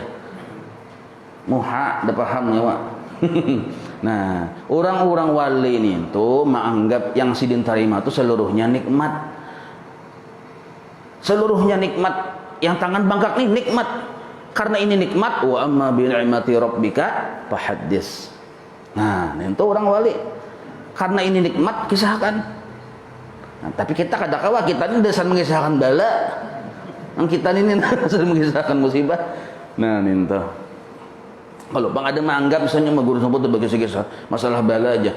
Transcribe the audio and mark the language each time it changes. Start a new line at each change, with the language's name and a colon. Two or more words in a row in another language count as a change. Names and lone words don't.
Indonesian: Muha udah paham ya Wak.
Banjar: Nah, orang-orang wali ini tuh menganggap yang sidin terima itu seluruhnya nikmat. Seluruhnya nikmat. Yang tangan bangkak nih nikmat. Karena ini nikmat,
Arabic: وأما بنعمة ربك فحدث.
Banjar: Nah, itu orang wali. Karena ini nikmat, kisahkan. Nah, tapi kita kadang-kala kita ini dasar mengisahkan bala. Yang kita ini dasar mengisahkan musibah. Nah, itu. Kalau Bang ada menganggap misalnya guru semput itu berkisah-kisah masalah bala aja.